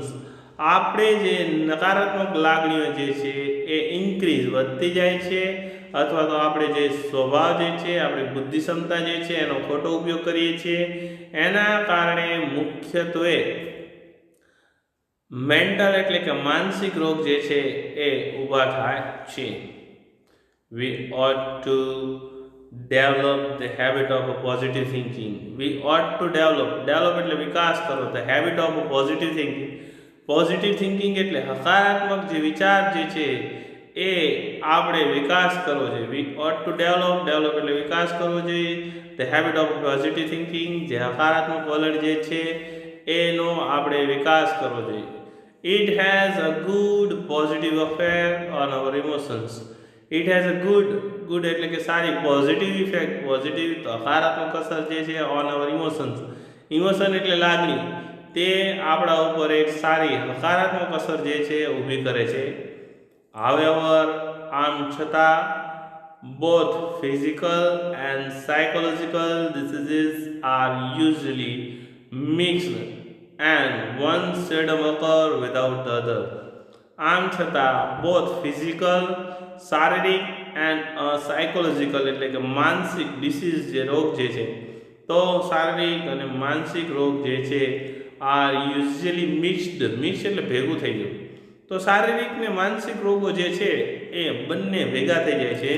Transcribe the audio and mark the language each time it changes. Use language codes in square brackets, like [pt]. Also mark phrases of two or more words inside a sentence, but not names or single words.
[gu] આપણે જે નકારાત્મક લાગણીઓ જે છે એ ઇન્ક્રીઝ વધતી જાય છે, અથવા તો આપણે જે સ્વભાવ જે છે, આપણી બુદ્ધિ ક્ષમતા જે છે એનો ખોટો ઉપયોગ કરીએ છીએ. એના કારણે મુખ્યત્વે મેન્ટલ એટલે કે માનસિક રોગ જે છે એ ઊભા થાય છે. [en] We ought to develop the habit of positive thinking. We ought to develop [gu] એટલે વિકાસ કરો, [en] the habit of positive thinking. positive thinking [gu] એટલે હકારાત્મક જે વિચાર જે છે એ આપણે વિકાસ કરવો જોઈએ. [en] We ought to develop [gu] એટલે વિકાસ કરવો જોઈએ. [en] The habit of positive thinking, [gu] જે હકારાત્મક વલણ જે છે એનો આપણે વિકાસ કરવો જોઈએ. [en] It has a good positive effect on our emotions. It has a good [gu] એટલે કે સારી [en] positive effect, [gu] પોઝિટિવ હકારાત્મક અસર જે છે [en] on our emotions. [gu] ઇમોશન એટલે લાગણી, તે આપણા ઉપર એક સારી હકારાત્મક અસર જે છે ઊભી કરે છે. [en] However, [gu] આમ છતાં [en] both physical and psychological diseases are usually mixed and one seldom occur without the other. [gu] આમ છતાં [en] both physical [gu] શારીરિક [en] and psychological [gu] એટલે કે માનસિક ડિસીઝ જે રોગ જે છે, તો શારીરિક અને માનસિક રોગ જે છે [en] are usually mixed [gu] એટલે ભેગું થઈ ગયું. તો શારીરિક ને માનસિક રોગો જે છે એ બંને ભેગા થઈ જાય છે.